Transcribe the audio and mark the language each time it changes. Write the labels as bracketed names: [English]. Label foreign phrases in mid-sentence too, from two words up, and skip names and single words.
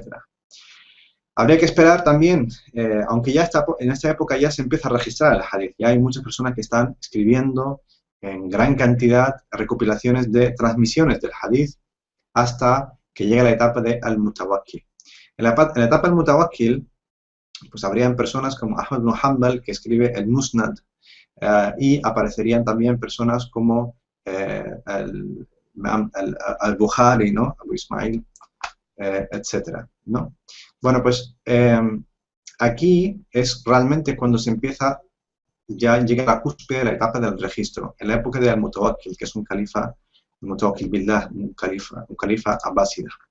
[Spanish] Habría que esperar también, aunque ya en esta época ya se empieza a registrar el hadith, ya hay muchas personas que están escribiendo en gran cantidad recopilaciones de transmisiones del hadith hasta que llega la etapa de Al-Mutawakkil. En la etapa del Mutawakkil pues habrían personas como Ahmad ibn Hanbal, que escribe el Musnad, y aparecerían también personas como al-Bukhari, ¿no? Abu Ismail, etcétera, ¿no? Bueno, pues aquí es realmente cuando se empieza, ya llega a la cúspide de la etapa del registro, en la época de Al-Mutawakkil, que es un califa Mutawakkil Billah, un califa abbásida.